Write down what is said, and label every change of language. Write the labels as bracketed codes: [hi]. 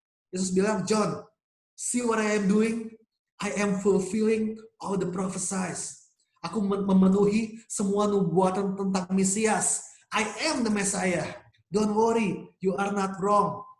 [id] Yesus bilang, [en] John, see what I am doing? I am fulfilling all the prophesies. [id] Aku memenuhi semua nubuatan tentang Mesias. [en] I am the Messiah. Don't worry, you are not wrong.